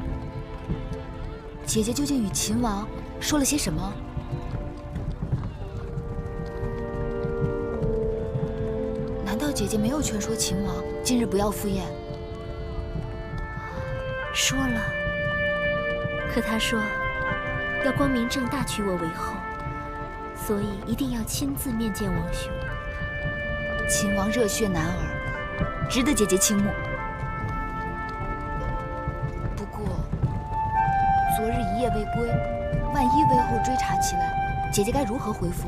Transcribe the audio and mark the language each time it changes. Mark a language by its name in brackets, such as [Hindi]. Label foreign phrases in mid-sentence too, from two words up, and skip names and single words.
[Chinese] 姐姐究竟與秦王說了些什麼？難道姐姐沒有勸說秦王今日不要赴宴？說了，可他說要光明正大娶我為後，所以一定要親自面見王兄。秦王熱血男兒，值得姐姐傾慕。不過昨日一夜未歸，萬一魏後追查起來，姐姐該如何回復？